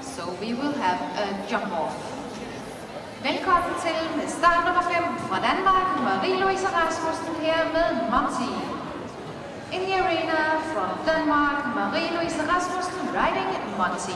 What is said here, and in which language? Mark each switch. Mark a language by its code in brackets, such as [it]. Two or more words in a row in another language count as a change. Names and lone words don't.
[en] we will have a jump off. [da] Velkommen til med start nummer 5 fra Danmark, Marie-Louise Rasmussen her med Monty. [en] In the arena from Denmark, Marie-Louise Rasmussen riding Monty.